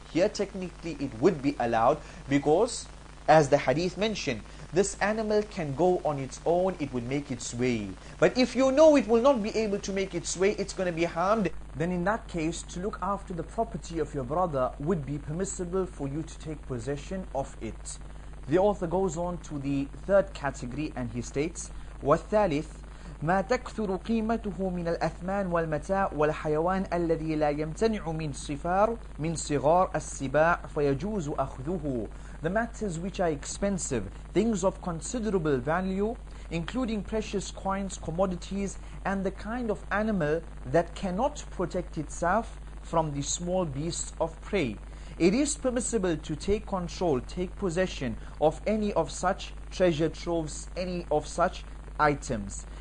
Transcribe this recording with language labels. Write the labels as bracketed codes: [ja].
[en] Here technically it would be allowed, because as the hadith mentioned, this animal can go on its own, it would make its way. But if you know it will not be able to make its way, it's going to be harmed, then in that case, to look after the property of your brother would be permissible for you to take possession of it. The author goes on to the third category and he states, [ar] وَالثالث ما تكثر قيمته من الأثمان والمتاع والحيوان الذي لا يمتنع من صغار السباع فيجوز أخذه. [en] The matters which are expensive, things of considerable value, including precious coins, commodities, and the kind of animal that cannot protect itself from the small beasts of prey. It is permissible to take control, take possession of any of such treasure troves, any of such items.